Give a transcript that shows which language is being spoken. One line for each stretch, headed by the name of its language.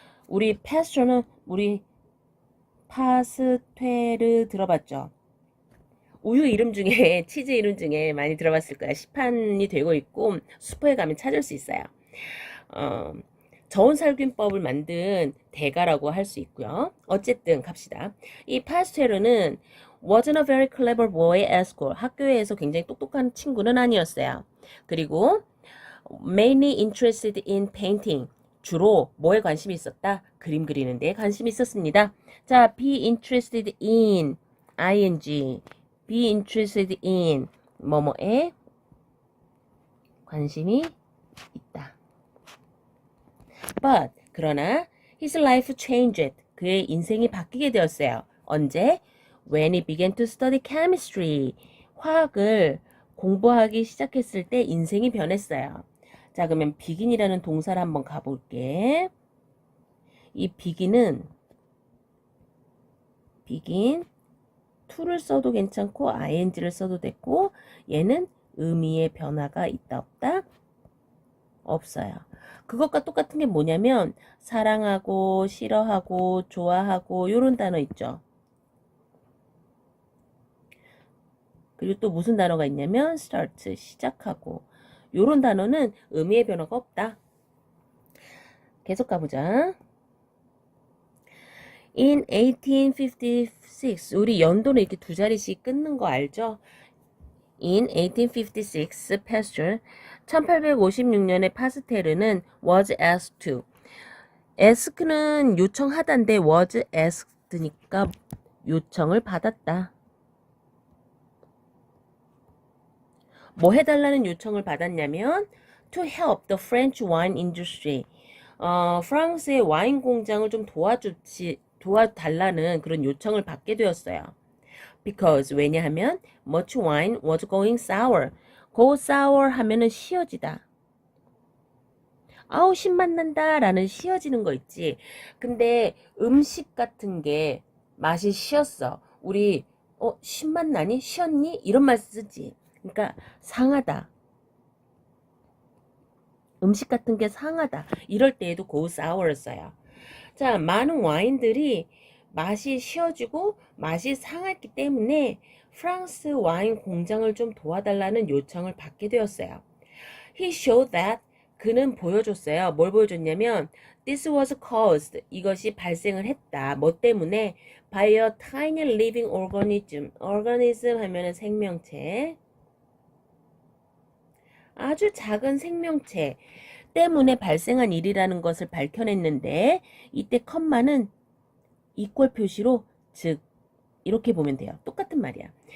Korean: 우리 파스처는 우리 파스테르 들어봤죠? 우유 이름 중에 치즈 이름 중에 많이 들어봤을 거야. 시판이 되고 있고 슈퍼에 가면 찾을 수 있어요. 저온살균법을 만든 대가라고 할 수 있고요. 어쨌든 갑시다. 이 파스테르는
English: wasn't a very clever boy at school.
Korean: 학교에서 굉장히 똑똑한 친구는 아니었어요. 그리고
English: mainly interested in painting.
Korean: 주로 뭐에 관심이 있었다? 그림 그리는 데 관심이 있었습니다.
English: 자, be interested in ing be interested in
Korean: 뭐뭐에 관심이 있다.
English: But
Korean: 그러나
English: his life changed.
Korean: 그의 인생이 바뀌게 되었어요. 언제?
English: When he began to study chemistry.
Korean: 화학을 공부하기 시작했을 때 인생이 변했어요. 자, 그러면 begin이라는 동사를 한번 가볼게. 이 begin은 begin to를 써도 괜찮고 ing를 써도 됐고 얘는 의미의 변화가 있다 없다? 없어요. 그것과 똑같은 게 뭐냐면 사랑하고 싫어하고 좋아하고 요런 단어 있죠. 그리고 또 무슨 단어가 있냐면 start 시작하고 요런 단어는 의미의 변화가 없다. 계속 가보자. In 1856 우리 연도는 이렇게 두 자리씩 끊는 거 알죠? In 1856 Pasteur 1856년에 파스테르는
English: was asked to
Korean: ask는 요청하다인데 was asked니까 요청을 받았다. 뭐 해달라는 요청을 받았냐면
English: to help the French wine industry.
Korean: 프랑스의 와인 공장을 좀 도와달라는 그런 요청을 받게 되었어요.
English: Because
Korean: 왜냐하면
English: much wine was going sour.
Korean: go sour 하면은 시어지다. 아우 신맛 난다 라는 시어지는 거 있지. 근데 음식 같은 게 맛이 시었어. 우리 신맛 나니? 시었니? 이런 말 쓰지. 그러니까 상하다. 음식 같은 게 상하다. 이럴 때에도 go sour를 써요. 자, 많은 와인들이 맛이 쉬어지고 맛이 상했기 때문에 프랑스 와인 공장을 좀 도와달라는 요청을 받게 되었어요.
English: He showed that
Korean: 그는 보여줬어요. 뭘 보여줬냐면
English: this was caused
Korean: 이것이 발생을 했다. 뭐 때문에
English: by a tiny living organism.
Korean: organism 하면은 생명체. 아주 작은 생명체 때문에 발생한 일이라는 것을 밝혀냈는데 이때 컴마는 이퀄 표시로 즉 이렇게 보면 돼요. 똑같은 말이야.